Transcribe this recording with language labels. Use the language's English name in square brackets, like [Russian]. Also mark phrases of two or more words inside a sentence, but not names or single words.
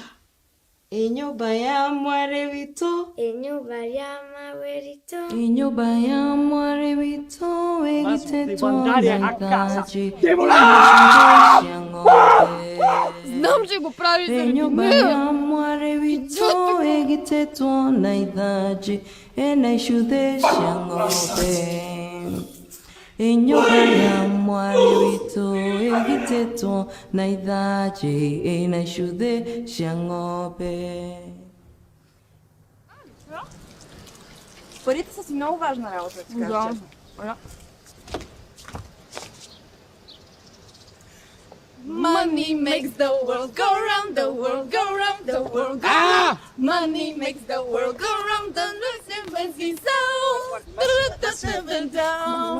[Kikuyu] Enyũmba ya mwari witũ, Enyumba ya mawe rito, enyũmba ya mwari witũ ĩgitĩtwo na ithanjĩ cia ng'ombe. [Bulgarian] Знам, че го прави заради [Kikuyu] Enyũmba [Bulgarian] мен. [Kikuyu] ya mwari witũ ĩgitĩtwo na ithanjĩ na icũthĩ cia ng'ombe. Enyũmba ya mwari witũ ĩgitĩtwo na ithanjĩ na icũthĩ cia ng'ombe. [Bulgarian] Парите са си много важна работа, така че. [English] Money makes the world go round, the world go round, the world go round. Money makes the world go round, the never down.